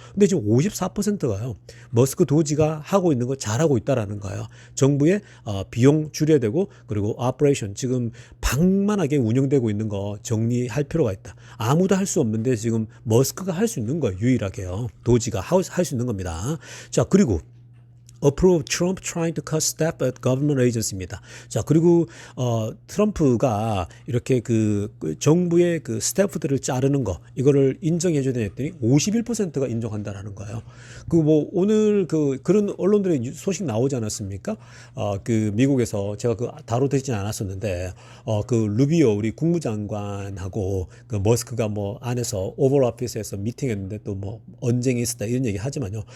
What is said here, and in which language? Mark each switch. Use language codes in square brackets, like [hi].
[ko] 근데 지금 54%가요. 머스크 도지가 하고 있는 거 잘하고 있다라는 거예요. 정부의 비용 줄여야 되고 그리고 오퍼레이션 지금 방만하게 운영되고 있는 거 정리할 필요가 있다. 아무도 할 수 없는데 지금 머스크가 할 수 있는 거예요. 유일하게요. 도지가 할 수 있는 겁니다. 자, 그리고 [en] approve Trump trying to cut staff at government agency [ko] 입니다. 자, 그리고 트럼프가 이렇게 그 정부의 그 스태프들을 자르는 거 이거를 인정해 줘야 했더니 51%가 인정한다라는 거예요. 그 뭐 오늘 그런 언론들의 소식 나오지 않았습니까? 그 미국에서 제가 그 다뤄드리진 않았었는데 그 루비오 우리 국무장관하고 그 머스크가 뭐 안에서 오벌 오피스에서 미팅했는데 또 뭐 언쟁이 있었다 이런 얘기 하지만요.